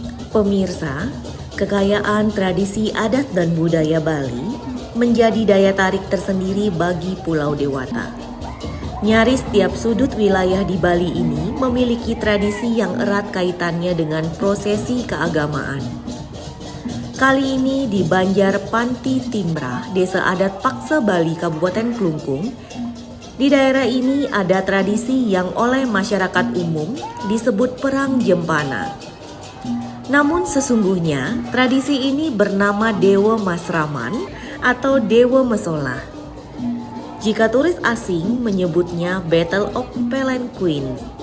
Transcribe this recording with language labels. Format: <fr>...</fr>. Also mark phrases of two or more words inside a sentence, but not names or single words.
<id>Pemirsa, kekayaan tradisi adat dan budaya Bali menjadi daya tarik tersendiri bagi Pulau Dewata. Nyaris tiap sudut wilayah di Bali ini memiliki tradisi yang erat kaitannya dengan prosesi keagamaan. Kali ini di Banjar Panti Timbrah, Desa Adat Pakse Bali, Kabupaten Klungkung. Di daerah ini ada tradisi yang oleh masyarakat umum disebut Perang Jempana. Namun sesungguhnya tradisi ini bernama Dewa Masraman atau Dewa Mesola. Jika turis asing menyebutnya</id> <en>Battle of Palanquin.</en>